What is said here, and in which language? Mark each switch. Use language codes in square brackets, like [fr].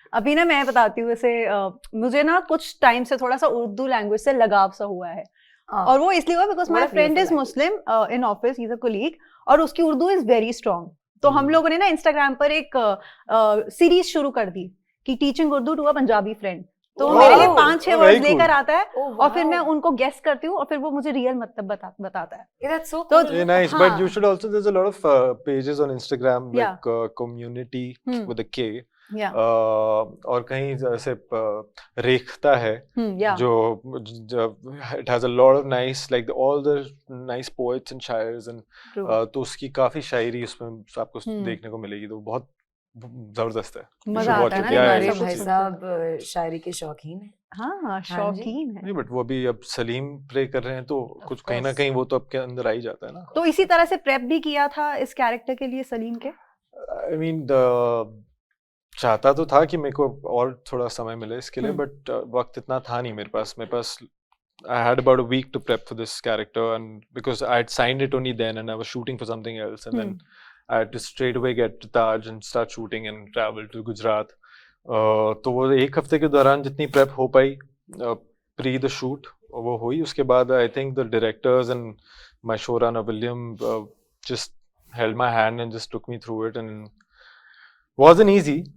[hi] अभी ना मैं बताती हूँ, वैसे मुझे ना कुछ टाइम से थोड़ा सा उर्दू लैंग्वेज से लगाव सा हुआ है, और वो इसलिए हुआ [en] because my friend is Muslim in office, he is a colleague, [hi] और उसकी उर्दू [en] Is very strong. [hi] तो हम लोगों ने ना इंस्टाग्राम पर एक सीरीज शुरू कर दी कि [en] Teaching Urdu to a Punjabi friend. [hi] तो वो मेरे लिए 5-6 वर्ड्स लेकर आता है, और फिर मैं उनको गेस करती हूँ, और फिर वो मुझे रियल मतलब बताता है। [en] That's so cool. Nice, but you should also, there's a lot of pages on Instagram like community with a K. [hi] और कहीं जैसे रेखता है, जो [en] it has a lot of nice, like all the nice poets and shaires, [hi] and तो उसकी काफी शायरी उसमें आपको देखने को मिलेगी, तो बहुत जबरदस्त है। मजा आता है ना, हमारे भाई साहब शायरी के शौकीन है। हाँ, शौकीन है। नहीं, बट वो भी अब सलीम प्ले कर रहे हैं, तो कुछ कहीं ना कहीं वो तो आपके अंदर आ ही जाता है ना। तो इसी तरह से प्रेप भी किया था इस कैरेक्टर के लिए सलीम के? [en] I mean, [hi] चाहता तो था कि मेरे को और थोड़ा समय मिले इसके लिए, बट वक्त इतना था नहीं मेरे पास [en] I had about a week to prep for this character, and because I had signed it only then and I was shooting for something else, and then I had to straight away get to Taj and start shooting and travel to Gujarat. [hi] तो वो एक हफ्ते के दौरान जितनी prep हो पाई [en] pre the shoot [hi] वो हुई। [en] उसके बाद I think the directors and my showrunner William just held my hand and just took me through it, and wasn't easy.